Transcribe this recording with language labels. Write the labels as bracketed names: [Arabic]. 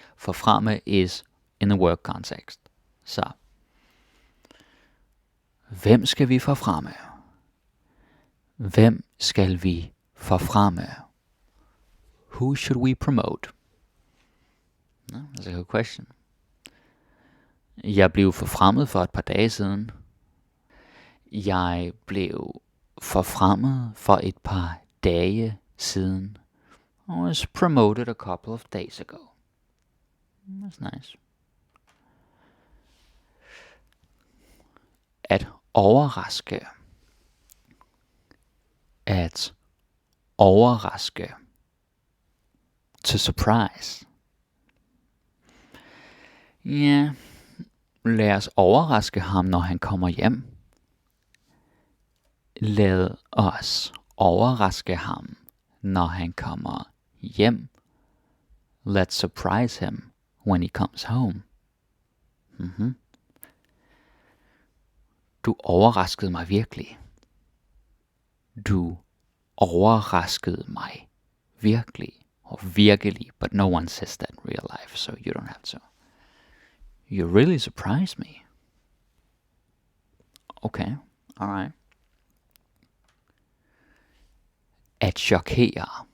[English] Forfremme is in the work context. [Danish] Så. Hvem skal vi forfremme? Hvem skal vi forfremme? [English] Who should we promote? No, that's a good question. [Danish] Jeg blev forfremmet for et par dage siden. Jeg blev forfremmet for et par dage siden. [English] I was promoted a couple of days ago. That's nice. [Danish] At overraske. At overraske. [English] To surprise. [Danish] Ja, lad os overraske ham, når han kommer hjem. Lad os overraske ham, når han kommer hjem. [English] Let's surprise him when he comes home. [Danish] Du overraskede mig virkelig. Du overraskede mig virkelig. [English] Or virkelig, but no one says that in real life, so you don't have to. You really surprised me. Okay, alright. [Danish] At chokere.